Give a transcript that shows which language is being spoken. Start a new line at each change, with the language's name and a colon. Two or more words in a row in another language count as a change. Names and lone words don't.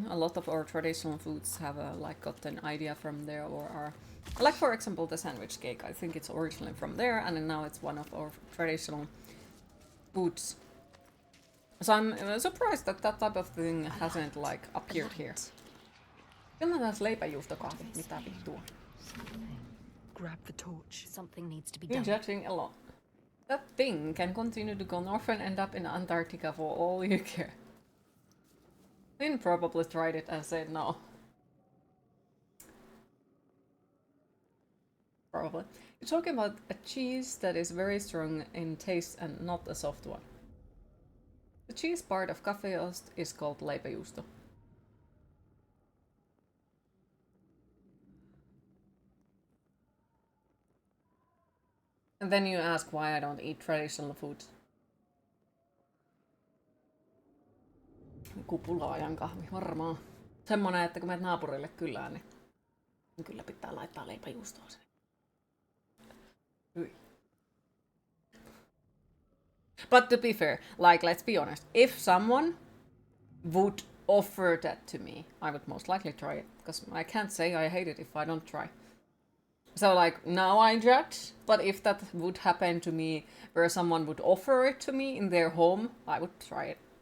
English: A lot of our traditional foods have like got an idea from there, or are like, for example, the sandwich cake. I think it's originally from there, and now it's one of our traditional foods. So I'm surprised that that type of thing hasn't like appeared here. Finland has leipäjuustokahvi.
Finnish: Mitä vittua?
English: Grab the torch. Something needs to be You're done. judging a lot. That thing can continue to go north and end up in Antarctica for all you care. Finn probably tried it and said no. Probably. You're talking about a cheese that is very strong in taste and not a soft one. The cheese part of kaffeost is called leipäjuusto. And then you ask why I don't eat traditional foods.
Finnish: Kupulaajan kahvi, varmaan. Semmonen, että kun menet naapurille kylään, niin kyllä pitää laittaa leipäjuustoa sinne.
English: But to be fair, like, let's be honest, if someone would offer that to me, I would most likely try it, because I can't say I hate it if I don't try. So, like, now I judge, but if that would happen to me, where someone would offer it to me in their home, I would try it.